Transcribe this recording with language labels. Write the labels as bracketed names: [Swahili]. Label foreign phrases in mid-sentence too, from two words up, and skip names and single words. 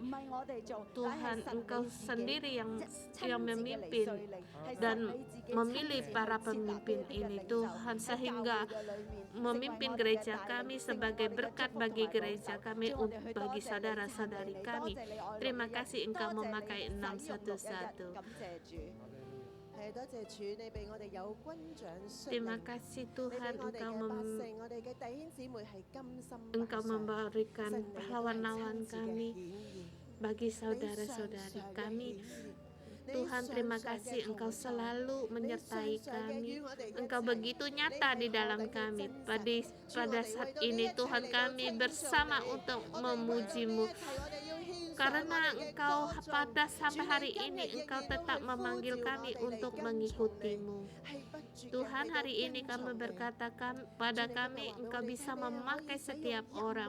[Indonesian] Tuhan, Engkau sendiri yang memimpin dan memilih para pemimpin ini, Tuhan, sehingga memimpin gereja kami sebagai berkat bagi gereja kami, bagi saudara-saudari kami. Terima kasih Engkau memakai 611. [Cantonese] 係多謝主，你俾我哋有軍長率 [Indonesian] Terima [Cantonese] 領， [Indonesian] kasih [Cantonese] 你 [Indonesian] Tuhan [Cantonese] 俾我哋 [Indonesian] Engkau [Cantonese] 嘅百姓，我哋嘅弟兄姊妹係甘心 [Indonesian] Engkau [Cantonese] 擺上， [Indonesian] memberikan [Cantonese] 神你亦都係 [Indonesian] pahlawan-pahlawan [Cantonese] 親自嘅 [Indonesian] kami [Cantonese] 顯現， [Indonesian] bagi [Cantonese] 你 [Indonesian] saudara-saudari [Cantonese] 常常嘅 [Indonesian] kami. [Cantonese] 顯現， [Indonesian] Tuhan, [Cantonese] 你 [Indonesian] terima [Cantonese] 常常嘅 [Indonesian] kasih [Cantonese] 同 [Indonesian] Engkau [Cantonese] 在， [Indonesian] selalu [Cantonese] 你 [Indonesian] menyertai [Cantonese] 常常嘅 [Indonesian] kami. [Cantonese] 與我哋一 [Indonesian] Engkau [Cantonese] 齊， [Indonesian] begitu [Cantonese] 你 [Indonesian] nyata [Cantonese] 係 [Indonesian] di [Cantonese] 何 [Indonesian] dalam [Cantonese] 等嘅 [Indonesian] kami. [Cantonese] 真實。 [Indonesian] Pada saat ini Tuhan kami bersama untuk memuji-Mu. Karena Engkau pada sampai hari ini Engkau tetap memanggil kami untuk mengikuti-Mu. Tuhan, hari ini kami berkata pada kami Engkau bisa memakai setiap orang.